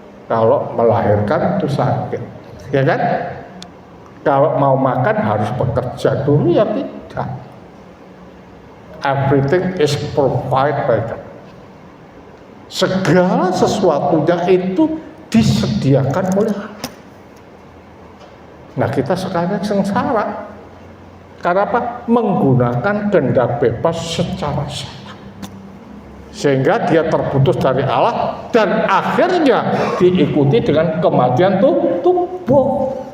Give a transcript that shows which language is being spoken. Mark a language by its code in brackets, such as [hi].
[id] Kalau melahirkan itu sakit, ya kan? Kalau mau makan harus bekerja dulu, ya tidak. [en] Everything is provided by God. [id] Segala sesuatunya itu disediakan oleh Allah. Nah, kita sekarang sengsara karena apa? Menggunakan kehendak bebas secara salah, sehingga dia terputus dari Allah dan akhirnya diikuti dengan kematian tubuh.